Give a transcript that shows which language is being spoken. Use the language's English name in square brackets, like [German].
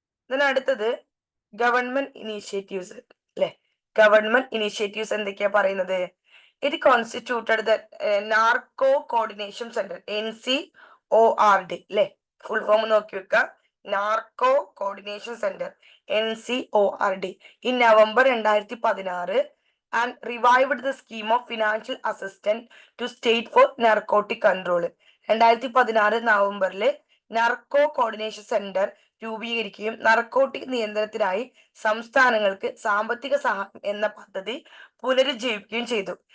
[Malayalam] Then അടുത്തത് government initiatives അല്ലെ. Government initiatives എന്തൊക്കെയാ പറയുന്നത്? [English] It constituted the narco coordination centre NCORD അല്ലെ. [Malayalam] ഫുൾ ഫോം നോക്കി വെക്കുക. [English] Narco coordination centre NCORD in November 2016 and revived the scheme of financial assistance to state for narcotic control. [Malayalam] 2016 നവംബറില് narco coordination centre രൂപീകരിക്കുകയും narcotic നിയന്ത്രണത്തിനായി സംസ്ഥാനങ്ങൾക്ക് സാമ്പത്തിക സഹായം എന്ന പദ്ധതി പുനരുജ്ജീവിക്കുകയും ചെയ്തു.